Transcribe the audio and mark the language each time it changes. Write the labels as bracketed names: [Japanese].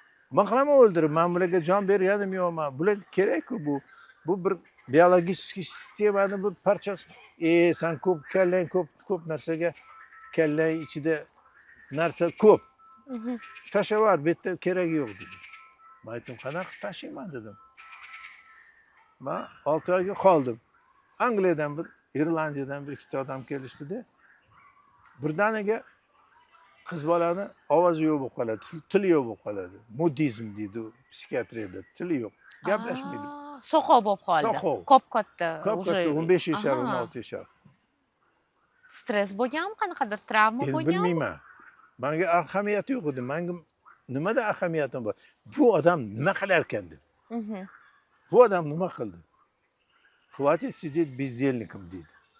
[Uzbek] Men qilaman o'ldirib, men bularga jon berganim yo'qman. Bular kerak-ku bu. Bu bir biologik sistemani bir parchasi. Sen kallang ko'p narsaga, kallang ichida narsa ko'p. Tashlab yubor, bu yerda keragi yo'q dedi. Men aytdim, qanaqa tashlayman dedim. Men 6 oyga qoldim. Angliyadan Irlandiyadan bir ikkita odam kelishdi-da. Birdaniga qiz bolani ovozi yo'q bo'lib qoladi, tili yo'q bo'lib qoladi. Mudizm deydi psixiatriyada, tili yo'q. Gaplashmaydi. Soqov bo'lib qoldi. Soqov. Ko'p katta. Ko'p 15 yashar, 16 yashar. Stress bo'lganmi, qanaqadir travma bo'lganmi? Bilmayman. Menga ahamiyati yo'q edi. Menga nimada ahamiyatim bor? Bu odam nima qilar ekan deb. Bu odam nima qildi? [Russian] Хватит сидеть бездельником [Uzbek] deydi.